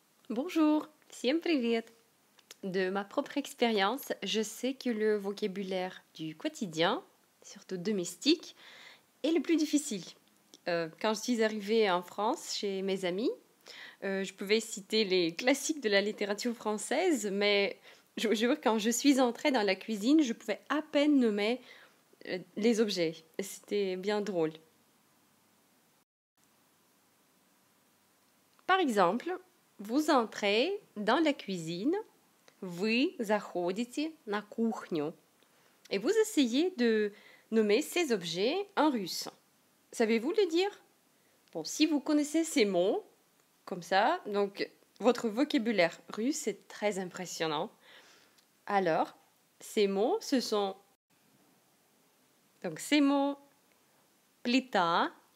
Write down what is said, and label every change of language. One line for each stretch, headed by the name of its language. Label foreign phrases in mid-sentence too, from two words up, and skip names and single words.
French: Bonjour,
Russian: всем привет!
French: De ma propre expérience, je sais que le vocabulaire du quotidien, surtout domestique, est le plus difficile. Quand je suis arrivée en France chez mes amis, je pouvais citer les classiques de la littérature française, mais je vous jure, quand je suis entrée dans la cuisine, je pouvais à peine nommer les objets. C'était bien drôle. Par exemple, vous entrez dans la cuisine,
Russian: вы заходите на кухню,
French: et vous essayez de nommer ces objets en russe. Savez-vous le dire? Bon, si vous connaissez ces mots, comme ça, donc votre vocabulaire russe est très impressionnant. Alors, ces mots, ce sont donc ces mots плита,